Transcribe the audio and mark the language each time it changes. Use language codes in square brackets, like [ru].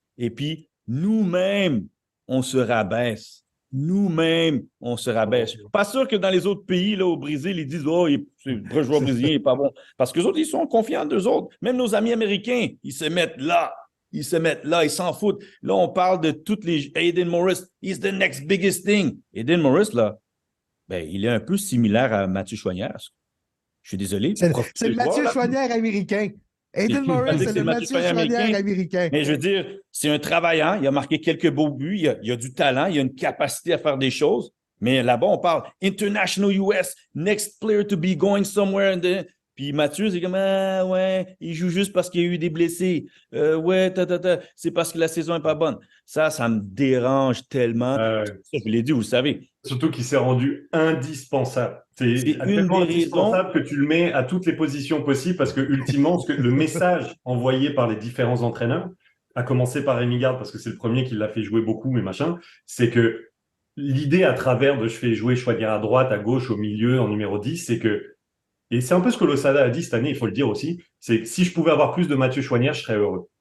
[fr] Et puis, nous-mêmes, on se rabaisse. Nous-mêmes, on se rabaisse. Pas sûr que dans les autres pays, là, au Brésil, ils disent « Oh, le joueur brésilien n'est pas bon. » Parce qu'eux autres, ils sont confiants d'eux autres. Même nos amis américains, ils se mettent là. Ils s'en foutent. Là, on parle de toutes les... [en] Aiden Morris, he's the next biggest thing. [fr] Aiden Morris, là, il est un peu similaire à Mathieu Chouanière. Je suis désolé. C'est le Mathieu Chouanière américain. Aiden Morris, c'est le Mathieu Choinière américain. Mais je veux dire, c'est un travaillant. Il a marqué quelques beaux buts. Il a du talent. Il a une capacité à faire des choses. Mais là-bas, on parle International US, [en] next player to be going somewhere. [fr] Puis Mathieu, c'est comme, ah ouais, il joue juste parce qu'il y a eu des blessés. Ouais, c'est parce que la saison n'est pas bonne. Ça me dérange tellement. Je l'ai dit, vous le savez. Surtout qu'il s'est rendu indispensable. C'est tellement indispensable que tu le mets à toutes les positions possibles parce que, ultimement, le message envoyé par les différents entraîneurs, à commencer par Rémi Garde, parce que c'est le premier qui l'a fait jouer beaucoup, mais machin, c'est que l'idée à travers de je fais jouer Choinière à droite, à gauche, au milieu, en numéro 10, c'est que, et c'est un peu ce que Losada a dit cette année, il faut le dire aussi, c'est que si je pouvais avoir plus de Mathieu Choinière, je serais heureux.